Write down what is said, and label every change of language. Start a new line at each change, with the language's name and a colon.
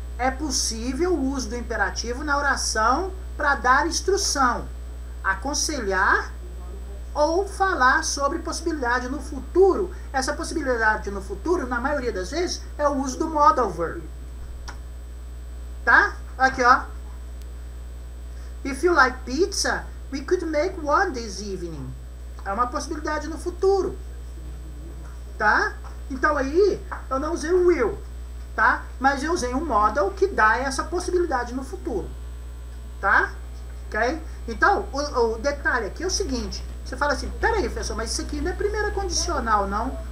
Portuguese: É possível o uso do imperativo na oração para dar instrução, aconselhar ou falar sobre possibilidade no futuro. Essa possibilidade no futuro, na maioria das vezes, é o uso do modal verb. Tá? Aqui, ó.
English: If you like pizza, we could make one this evening.
Portuguese: É uma possibilidade no futuro. Tá? Então aí, eu não usei o will. tá? Mas eu usei um model que dá essa possibilidade no futuro, tá? Ok? Então, o detalhe aqui é o seguinte, você fala assim, peraí, professor, mas isso aqui não é primeira condicional, não?